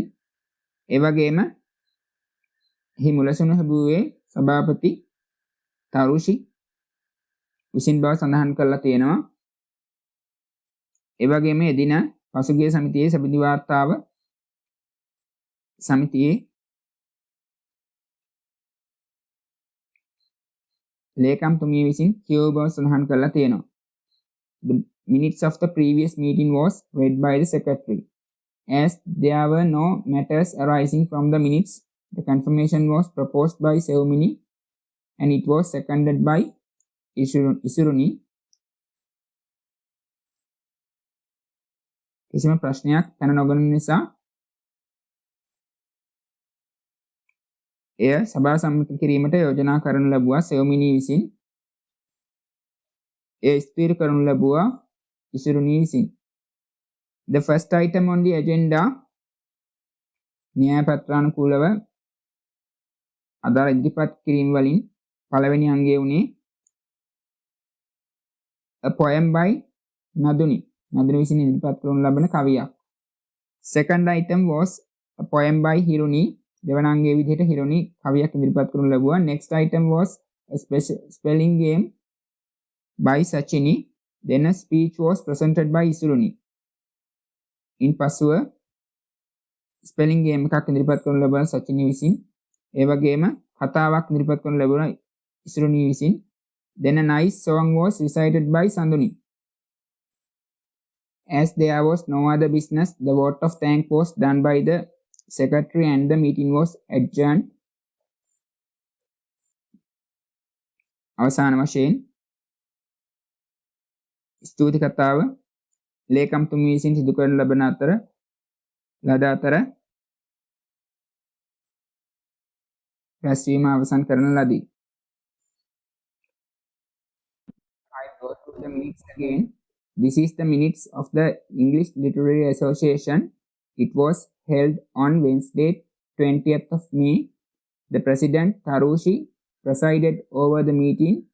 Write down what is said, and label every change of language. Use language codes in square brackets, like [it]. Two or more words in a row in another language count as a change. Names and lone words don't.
[si] ඒ වගේම එහි මුලසුන ලැබුවේ සභාපති තරුෂි විසින් බව සඳහන් කරලා තියෙනවා. ඒ වගේම එදින පසුගිය සමිතියේ සභිති වාර්තාව සමිතියේ ලේකම්තුමිය විසින් කියව බව සඳහන් කරලා තියෙනවා. [en] The minutes of the previous meeting was read by the secretary. As there were no matters arising from the minutes, the confirmation was proposed by Sevmini and it was seconded by Isuruni. [si] කිසිම ප්‍රශ්නයක් පැන නොගන්න නිසා එය සභා සම්මත කිරීමට යෝජනා කරනු ලැබුවා සෙවමිනි විසින්. එය ස්ථිර කරනු ලැබුවා ඉසුරුනි විසින්. [en] The first item on the agenda [si] න්‍යාය පත්‍රානුකූලව අදාළ ඉදිරිපත් කිරීම වලින් පළවෙනි අංගය වුණේ [en] A poem by Naduni. [si] Naduni විසින් ඉදිරිපත් කරනු ලබන කවියක්. [en] Second item was a poem by Hiruni. [si] දෙවන අංගයේ විදිහට හිරුනි කවියක් ඉදිරිපත් කරනු ලැබුවා. [en] Next item was a spelling game by Sachini. Then a speech was presented by Isuruni. [si] In පසුව [en] spelling game [si] එකක් ඉදිරිපත් කරනු ලැබුවා සචිනි විසින්. ඒ වගේම කතාවක් ඉදිරිපත් කරනු ලැබුණා ඉසුරුනි විසින්. [en] Then a nice song was recited by Sanduni. As there was no other business, the vote of thanks was done by the secretary and the meeting was adjourned. [si] අවසාන වශයෙන් ස්තුති කතාව ලේකම්තුමිය විසින් සිදු කරන ලබන අතර රැස්වීම අවසන් කරන ලදී. [en] I go through the minutes again. This is the minutes of the English Literary Association. It was held on Wednesday 20th of May. The President Tarushi presided over the meeting.